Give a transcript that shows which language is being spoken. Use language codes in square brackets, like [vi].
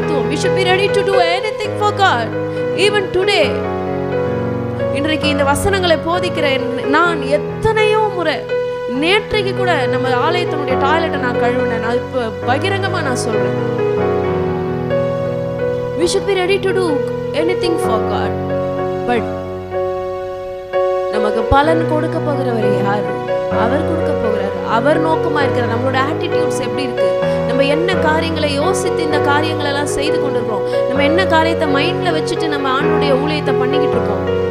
[en] We should be ready to do anything for God even today. [ta] இன்றைக்கு இந்த வசனங்களை போதிக்கிற நான் எத்தனையோ முறை, நேற்றைக்கு கூட நம்ம ஆலயத்தினுடைய டாய்லெட்டை நான் கழுவினேன். நான் இப்ப பகிரங்கமா நான் சொல்றேன், [en] we should be ready to do anything for God. [ta] But நமக்கு பலன் கொடுக்க போகிறவர் யார்? அவர் கொடுக்க போகிறார். அவர் நோக்கமா இருக்கிறார். நம்மளோட ஆட்டிடியூட்ஸ் எப்படி இருக்கு? நம்ம என்ன காரியங்களை யோசித்து இந்த காரியங்களை எல்லாம் செய்து கொண்டிருக்கோம்? நம்ம என்ன காரியத்தை மைண்ட்ல வச்சுட்டு நம்ம ஆண்டவருடைய ஊழியத்தை பண்ணிக்கிட்டு இருக்கோம்?